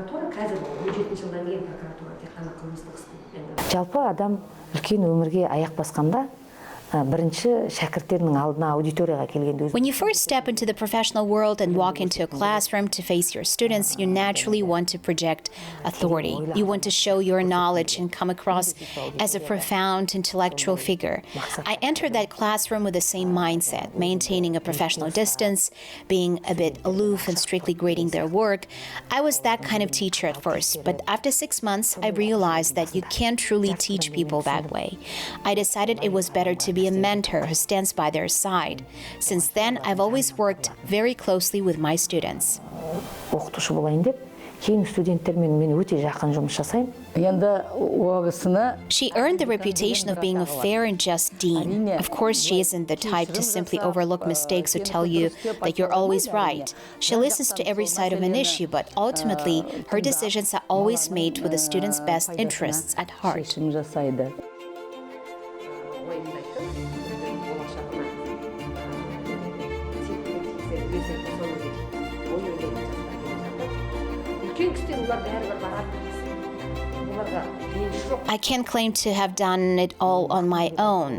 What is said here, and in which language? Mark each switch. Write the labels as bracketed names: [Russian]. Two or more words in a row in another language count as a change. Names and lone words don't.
[Kazakh] Жалпы адам үлкен өмірге аяқ басқанда бірінші шәкірттерінің алдына аудиторияға келгенде [English] When you first step into the professional world and walk into a classroom to face your students, you naturally want to project authority. You want to show your knowledge and come across as a profound intellectual figure. I entered that classroom with the same mindset, maintaining a professional distance, being a bit aloof and strictly grading their work. I was that kind of teacher at first, but after 6 months, I realized that you can't truly teach people that way. I decided it was better to be a mentor who stands by their side. Since then, I've always worked very closely with my students. [Kazakh] Оқытушы болайын деп, кейін студенттермен мен өте жақын жұмыс жасаймын. Енді о кісіні [English] She earned the reputation of being a fair and just dean. Of course, she isn't the type to simply overlook mistakes or tell you that you're always right. She listens to every side of an issue, but ultimately, her decisions are always made with the students' best interests at heart. [Kazakh] шешім жасайды. [English] I can't claim to have done it all on my own.